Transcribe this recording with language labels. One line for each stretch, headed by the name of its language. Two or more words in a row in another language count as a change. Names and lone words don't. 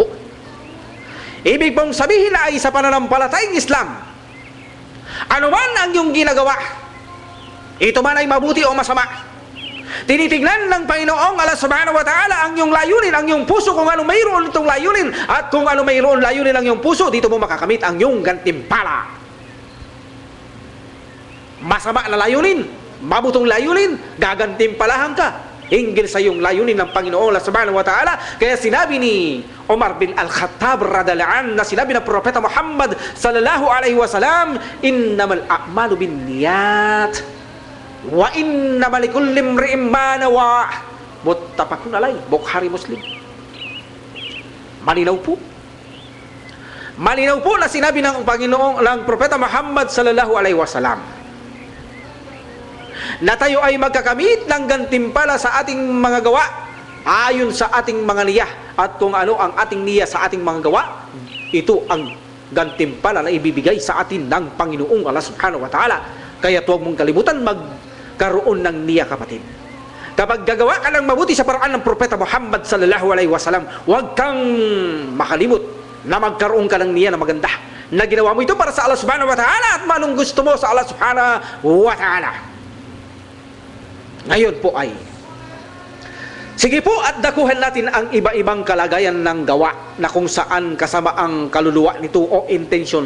Filipino: Ibig pong sabihin ay sa pananampalatayang Islam, ano man ang iyong ginagawa, ito man ay mabuti o masama, tinitignan ng Panginoong
Arabic: الله سبحانه وتعالى
Filipino: ang iyong layunin, ang iyong puso, kung ano mayroon itong layunin, at kung ano mayroon layunin ang iyong puso, dito mo makakamit ang iyong gantimpala. Masama na layunin, mabutong layunin, gagantimpalahan ka hinggil sa iyong layunin ng Panginoon
Arabic: الله سبحانه وتعالى.
Filipino: Kaya sinabi ni Umar bin Al-Khattab
Arabic: رضي الله عنه,
Filipino: na sinabi ng Propeta Muhammad
Arabic: صلى الله عليه وسلم, إنما الأعمال بالنيات وإنما لكل امرئ ما نوى. متفق عليه, Bukhari, Muslim.
Filipino: Malinaw po. Malinaw po na sinabi ng Panginoong, ng Propeta Muhammad
Arabic: صلى الله عليه وسلم,
Filipino: na tayo ay magkakamit ng gantimpala sa ating mga gawa ayon sa ating mga niya, at kung ano ang ating niya sa ating mga gawa, ito ang gantimpala na ibibigay sa atin ng Panginoong
Arabic: الله سبحانه وتعالى.
Filipino: Kaya huwag mong kalimutan magkaroon ng niya, kapatid. Kapag gagawa ka ng mabuti sa paraan ng Propeta Muhammad
Arabic: صلى الله عليه وسلم,
Filipino: huwag kang makalimot na magkaroon ka ng niya na maganda, na ginawa mo ito para sa
Arabic: الله سبحانه وتعالى
Filipino: at manong gusto mo sa
Arabic: الله سبحانه وتعالى.
Filipino: Ngayon po ay, sige po at dakuhan natin ang iba-ibang kalagayan ng gawa na kung saan kasama ang kaluluwa nito o intention.